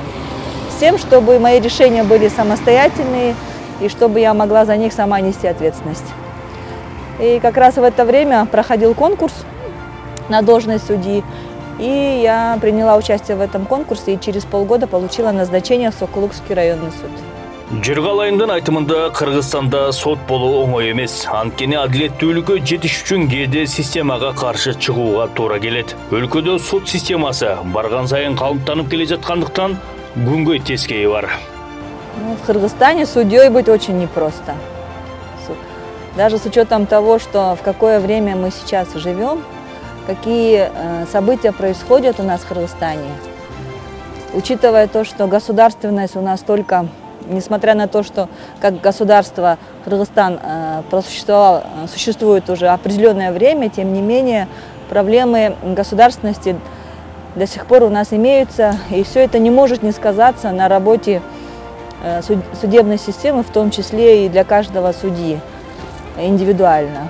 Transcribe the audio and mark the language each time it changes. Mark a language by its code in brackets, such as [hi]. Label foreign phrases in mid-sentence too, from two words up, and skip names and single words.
[ru] С тем, чтобы мои решения были самостоятельные, и чтобы я могла за них сама нести ответственность. И как раз в это время проходил конкурс на должность судьи, и я приняла участие в этом конкурсе, и через полгода получила назначение в Сокулукский районный суд. [ky] Жыргалайымдын айтымында Кыргызстанда сот болуу оңой эмес. Анткени адилеттүүлүккө жетиш үчүн кээде системага каршы чыгууга туура келет. Өлкөдө сот системасы барган сайын калыптанып келе жаткандыктан күнгөй тескейи бар. [ru] В Кыргызстане судьей быть очень непросто. Даже с учетом того, что в какое время мы сейчас живем, какие события происходят у нас в Кыргызстане, учитывая то, что государственность у нас только, несмотря на то, что как государство Кыргызстан существует уже определенное время, тем не менее проблемы государственности до сих пор у нас имеются, и все это не может не сказаться на работе судебной системы, в том числе и для каждого судьи индивидуально.